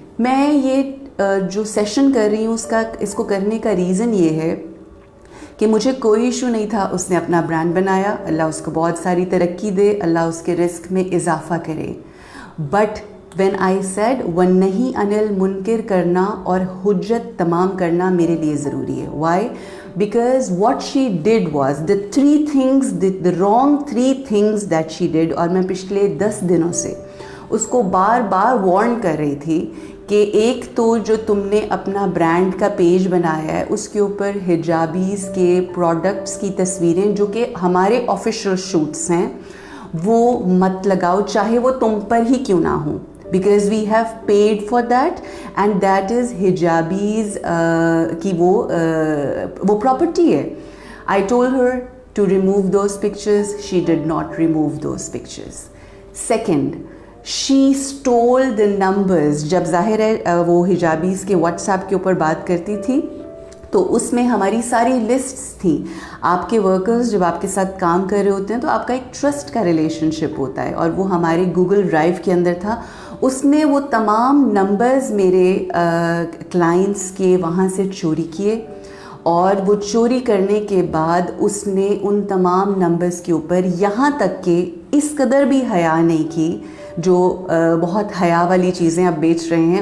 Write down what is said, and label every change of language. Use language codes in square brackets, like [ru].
[ur] میں یہ جو سیشن کر رہی ہوں اس کو کرنے کا ریزن یہ ہے کہ مجھے کوئی ایشو نہیں تھا. اس نے اپنا برانڈ بنایا, اللہ اس کو بہت ساری ترقی دے, اللہ اس کے رزق میں اضافہ کرے. بٹ [en] when I said [ur] وہ نہیں انل منکر کرنا اور حجت تمام کرنا میرے لیے ضروری ہے. [en] Why? Because what she did was the wrong three things that she did. [ur] اور میں پچھلے 10 دنوں سے اس کو بار بار وارن کر رہی تھی کہ ایک تو جو تم نے اپنا برانڈ کا پیج بنایا ہے اس کے اوپر حجابیز کے پروڈکٹس کی تصویریں جو کہ ہمارے آفیشیل شوٹس ہیں وہ مت لگاؤ, چاہے وہ تم پر ہی کیوں نہ ہوں, [en] because we have paid for that and that is [ur] حجابیز کی وہ property ہے. [en] I told her to remove those pictures. She did not remove those pictures. Second, she stole the numbers. [ur] جب ظاہر ہے وہ حجابیز کے واٹس ایپ کے اوپر بات کرتی تھی تو اس میں ہماری ساری لسٹس تھیں. آپ کے ورکرز جب آپ کے ساتھ کام کر رہے ہوتے ہیں تو آپ کا ایک ٹرسٹ کا ریلیشن شپ ہوتا ہے, اور وہ ہمارے گوگل ڈرائیو کے اندر تھا. اس نے وہ تمام نمبرز میرے کلائنٹس کے وہاں سے چوری کیے, اور وہ چوری کرنے کے بعد اس نے ان تمام نمبرز کے اوپر یہاں تک کہ اس قدر بھی حیا نہیں کی, جو بہت حیا والی چیزیں اب بیچ رہے ہیں.